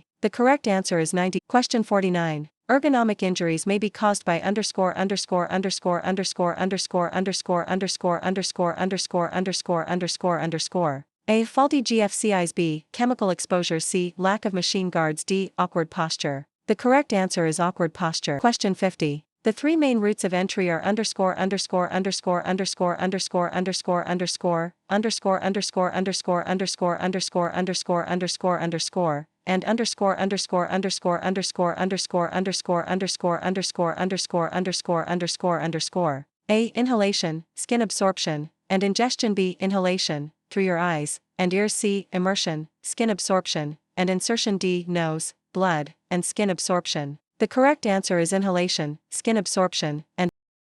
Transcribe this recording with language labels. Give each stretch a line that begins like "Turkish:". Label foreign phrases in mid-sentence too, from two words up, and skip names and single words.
English: The correct answer is 90. Question 49. Ergonomic injuries may be caused by underscore underscore underscore underscore underscore underscore underscore underscore underscore underscore underscore underscore. A. Faulty GFCIs. B. Chemical exposure. C. Lack of machine guards. D. Awkward posture. The correct answer is awkward posture. Question 50. The three main routes of entry are underscore underscore underscore underscore underscore underscore underscore underscore underscore underscore underscore underscore underscore underscore underscore and underscore underscore underscore underscore underscore underscore underscore underscore underscore underscore underscore underscore. A. Inhalation, skin absorption, and ingestion. B. Inhalation, through your eyes and ears. C. Immersion, skin absorption, and insertion. D. Nose, blood, and skin absorption. The correct answer is inhalation, skin absorption, and